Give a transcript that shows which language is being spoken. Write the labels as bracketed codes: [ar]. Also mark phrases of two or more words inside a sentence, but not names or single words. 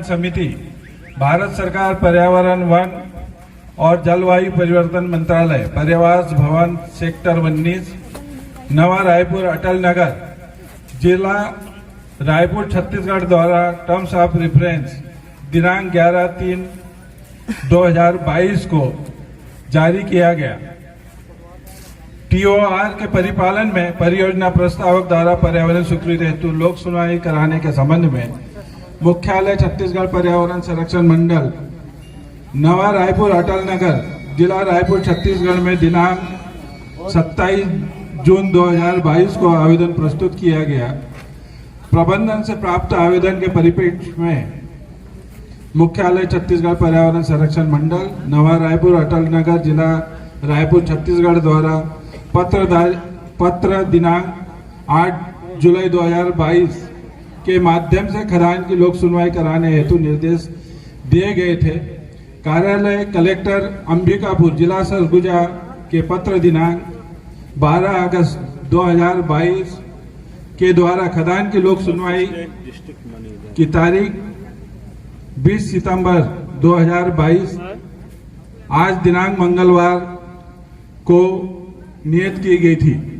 [hi] समिति, भारत सरकार पर्यावरण वन और जलवायु परिवर्तन मंत्रालय, पर्यावास भवन सेक्टर 19, नवा रायपुर अटल नगर, जिला रायपुर छत्तीसगढ़ द्वारा [en] terms of reference [hi] दिनांक 11/3/2022 को जारी किया गया। TOR के परिपालन में परियोजना प्रस्तावक द्वारा पर्यावरण स्वीकृति हेतु लोक सुनवाई कराने के संबंध में मुख्यालय छत्तीसगढ़ पर्यावरण संरक्षण मंडल, नवा रायपुर अटल नगर, जिला रायपुर छत्तीसगढ़ में दिनांक 27 जून 2022 को आवेदन प्रस्तुत किया गया। प्रबंधन से प्राप्त आवेदन के परिप्रेक्ष्य में मुख्यालय छत्तीसगढ़ पर्यावरण संरक्षण मंडल, नवा रायपुर अटल नगर, जिला रायपुर छत्तीसगढ़ द्वारा पत्र दिनांक 8 जुलाई 2022 के माध्यम से खदान की लोक सुनवाई कराने हेतु निर्देश दिए गए थे। कार्यालय कलेक्टर अंबिकापुर, जिला सरगुजा के पत्र दिनांक 12 अगस्त 2022 के द्वारा खदान की लोक सुनवाई की तारीख 20 सितंबर 2022 आज दिनांक मंगलवार को नियत की गई थी।